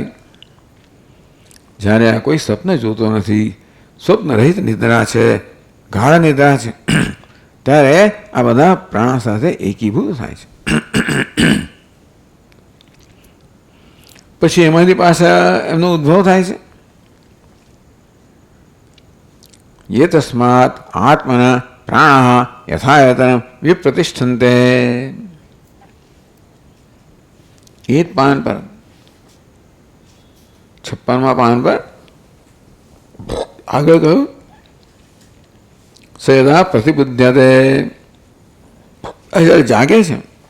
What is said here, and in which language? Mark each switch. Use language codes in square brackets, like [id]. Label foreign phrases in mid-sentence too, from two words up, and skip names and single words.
[gu] જ્યારે આ કોઈ સ્વપ્ન જોતો નથી, સ્વપ્ન રહિત નિદ્રા છે, ગાઢ નિદ્રા છે, ત્યારે આ બધા પ્રાણ સાથે એકીભૂત થાય છે. પછી એમાંથી પાછા એમનો ઉદ્ભવ થાય છે. [sa] ये तस्मात् आत्मना प्राणः यथायतनं विप्रतिष्ठन्ते. [gu] એ જ પાન પર 56મા પાન પર આગળ કહ્યું [sa] સયદા પ્રતિબુદ્ધ્યતે, [gu] જ્યારે જાગે છે,